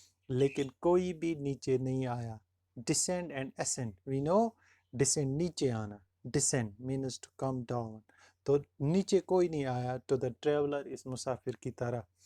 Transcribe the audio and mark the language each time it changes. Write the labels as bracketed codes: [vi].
[hi] लेकिन कोई भी नीचे नहीं आया. [en] Descend and ascend, we know. Descend [hi] नीचे आना, [en] descend means to come down. [hi] तो नीचे कोई नहीं आया [en] to the traveler, [hi] इस मुसाफिर की तरह.